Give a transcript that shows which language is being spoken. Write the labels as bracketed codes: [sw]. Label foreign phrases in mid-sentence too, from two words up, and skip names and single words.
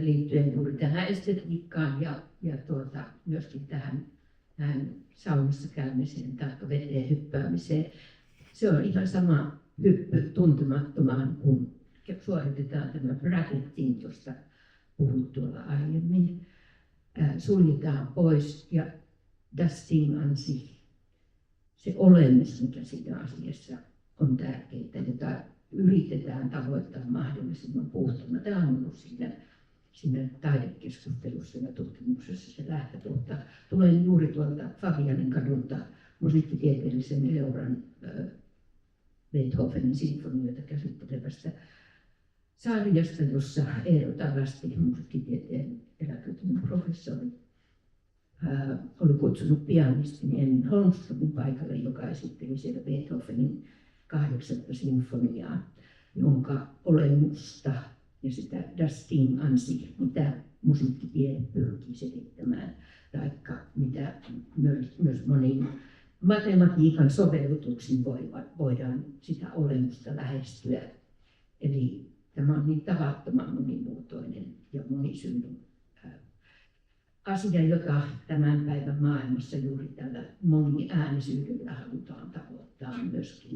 [fi] liittyen juuri tähän estetiikkaan ja myöskin tähän saunassa käymiseen tai veteen hyppäämiseen. Se on ihan sama hyppy tuntemattomaan, kun suoritetaan tämä bracketing, josta puhuit tuolla aiemmin. Suljetaan pois ja [de] das Ding an sich, [fi] se olemus, mikä siinä asiassa on tärkeää, jota yritetään tavoittaa mahdollisimman puhtana. Tämä on ollut siinä taidekeskustelussa ja tutkimuksessa se lähtökohta. Tulen juuri tuolta Fabianin kadulta musiikkitieteellisen Euran Beethovenin sinfonioita käsittelevästä sarjasta, jossa Eero Tarasti, musiikkitieteen eläköitynyt professori, oli kutsunut pianistin Emil Holmströmin paikalle, joka esitteli siellä Beethovenin 8. sinfoniaa, jonka olemusta ja sitä [de] das Ding an sich, [fi] mitä musiikkitiede pyrkii selittämään, taikka mitä myös moniin matematiikan sovellutuksin voidaan sitä olemusta lähestyä. Eli tämä on niin tavattoman monimuotoinen ja monisyinen asia, jota tämän päivän maailmassa juuri tällä moniäänisyydellä halutaan tavoittaa myöskin.